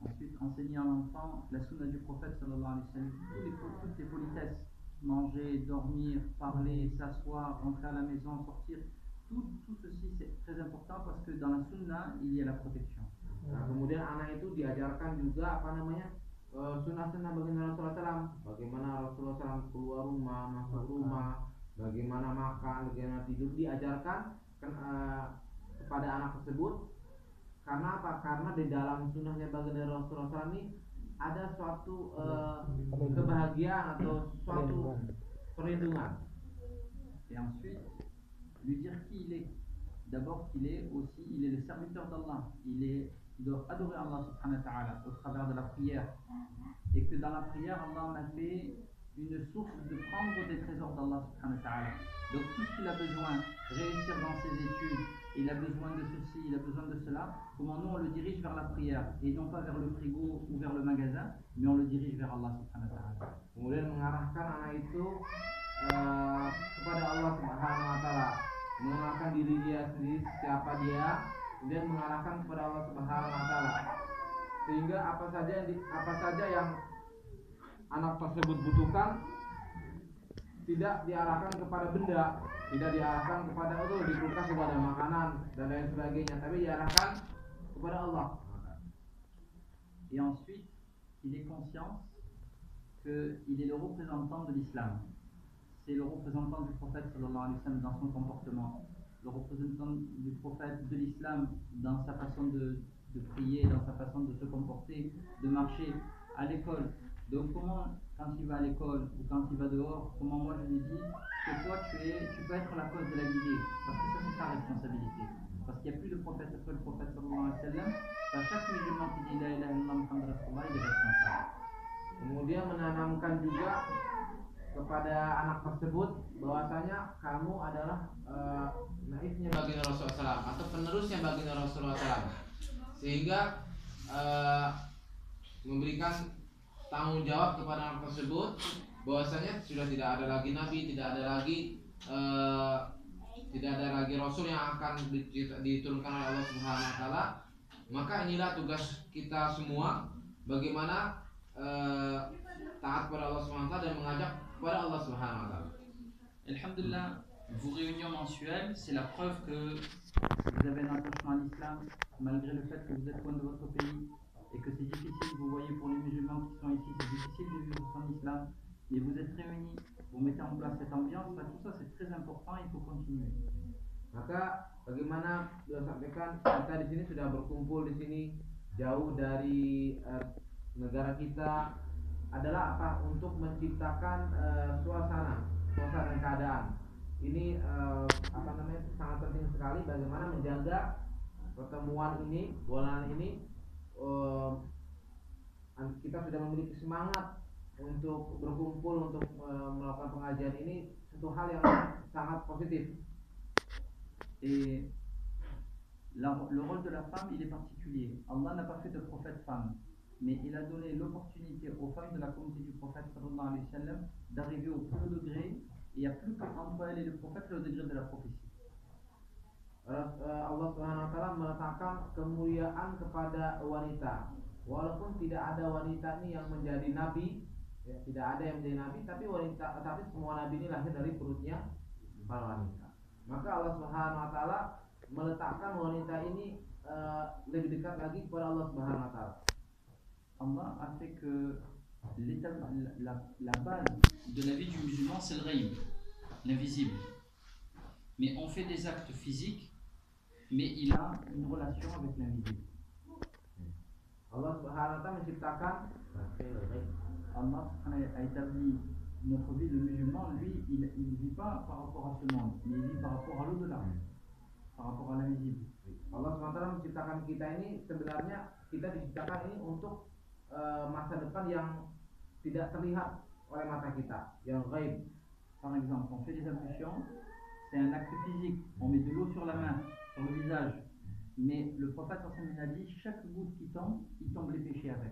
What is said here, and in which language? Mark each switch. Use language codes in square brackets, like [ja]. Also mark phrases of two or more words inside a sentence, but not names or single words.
[fr] Ensuite, enseigner à l'enfant la sunna du prophète [ar] صلى الله عليه وسلم, [fr] toutes les politesses, manger, dormir, parler, s'asseoir, rentrer à la maison, sortir, tout ceci c'est très important parce que dans la sunna il y a la protection. [id] Nah, kemudian anak itu diajarkan juga sunnah-sunnah baginda Rasulullah SAW, bagaimana Rasulullah SAW keluar rumah, masuk rumah, bagaimana makan, bagaimana tidur, diajarkan kepada anak tersebut. Karena apa? Karena di dalam sunnahnya baginda Rasulullah SAW ini ada suatu kebahagiaan atau suatu perlindungan. [fr] Et ensuite, lui dire qui il est. D'abord qu'il est aussi, il est le serviteur d'Allah. Il doit adorer Allah [ar] سبحانه وتعالى [fr] au travers de la prière. Et que dans la prière, Allah en a fait une source de prendre des trésors d'Allah [ar] سبحانه وتعالى. [fr] Donc tout ce qu'il a besoin, réussir dans ses études, il a besoin de ceci, il a besoin de cela, comment nous on le dirige vers la prière et non pas vers le frigo ou vers le magasin, mais on le dirige vers Allah [ar] سبحانه وتعالى. [id] Kemudian mengarahkan anak itu kepada Allah [ar] سبحانه وتعالى, [id] mengenalkan diri dia sendiri, siapa dia, kemudian mengarahkan kepada Allah [ar] سبحانه وتعالى, [id] sehingga apa saja yang anak tersebut butuhkan tidak diarahkan kepada benda, tidak diarahkan kepada di kulkas sudah ada makanan dan lain sebagainya, tapi diarahkan kepada Allah. [fr] Et ensuite, il est conscient qu'il est le représentant de l'islam. C'est le représentant du prophète [ar] صلى الله عليه وسلم [fr] dans son comportement, le représentant du prophète de l'islam dans sa façon de prier, dans sa façon de se comporter, de marcher à l'école. Donc comment, quand il va à l'école ou quand il va dehors, comment moi je lui dis que toi tu peux être la cause de la guidée, parce que ça c'est ta responsabilité. Parce qu'il n'y a plus de prophète après le prophète [ar] صلى الله عليه وسلم. [fr] À chaque musulman qui dit [ar] لا إله إلا الله محمد رسول الله, [fr] il est responsable. [id] Kemudian menanamkan juga kepada anak tersebut bahwasanya kamu adalah naibnya baginda Rasulullah SAW atau penerusnya baginda Rasulullah SAW, sehingga memberikan tanggung jawab kepada anak tersebut bahwasanya sudah tidak ada lagi nabi, tidak ada lagi rasul yang akan diturunkan oleh Allah [ar] سبحانه وتعالى. [id] Maka inilah tugas kita semua, bagaimana taat kepada Allah [ar] سبحانه وتعالى [id] dan mengajak kepada Allah [ar] سبحانه وتعالى. [fr] Alhamdulillah, vos réunions mensuelles, c'est la preuve que vous avez un attachement à l'islam, malgré le fait que vous êtes loin de votre pays et que c'est difficile, vous voyez, pour les musulmans qui sont ici, c'est difficile de vivre son islam, mais vous êtes réunis, vous mettez en place cette ambiance, là, tout ça c'est très important, il faut continuer. [id] Maka bagaimana sudah sampaikan, kita di sini sudah berkumpul di sini jauh dari negara kita, adalah apa? Untuk menciptakan suasana dan keadaan. Ini sangat penting sekali bagaimana menjaga pertemuan ini, bulan ini. Kita sudah memiliki semangat untuk berkumpul untuk melakukan pengajian ini, satu hal yang sangat positif. [fr] Et le rôle de la femme, il est particulier. Allah n'a pas fait de prophète femme, mais il a donné l'opportunité aux femmes de la communauté du prophète [ar] صلى الله عليه وسلم [fr] d'arriver au plus haut degré, et il n'y a plus qu'entre elle et le prophète le degré de la prophétie. [id] Allah [ar] سبحانه وتعالى [id] meletakkan kemuliaan kepada wanita. Walaupun tidak ada wanita ini yang menjadi nabi, ya, tidak ada yang menjadi nabi, tapi semua nabi ini lahir dari perutnya para wanita. Maka Allah [ar] سبحانه وتعالى [id] meletakkan wanita ini lebih dekat lagi kepada Allah [ar] سبحانه وتعالى. [fr] Allah a fait que la base de la vie du musulman, c'est le ghaib, l'invisible. Mais on fait des actes physiques, mais il a une relation avec l'invisible. [id] Allah [ar] سبحانه وتعالى [id] menciptakan, [fr] Allah a établi notre vie. Le musulman, lui, il ne vit pas par rapport à ce monde, mais il vit par rapport à l'au-delà, par rapport à l'invisible. [id] Allah [ar] سبحانه وتعالى [id] menciptakan kita ini, sebenarnya kita diciptakan ini untuk masa depan yang tidak terlihat oleh mata kita, yang ghaib. [fr] Par exemple, on fait des ablutions, c'est un acte physique, on met de l'eau sur la main, sur le visage, mais le prophète a dit chaque goutte qui tombe, il tombe les péchés avec.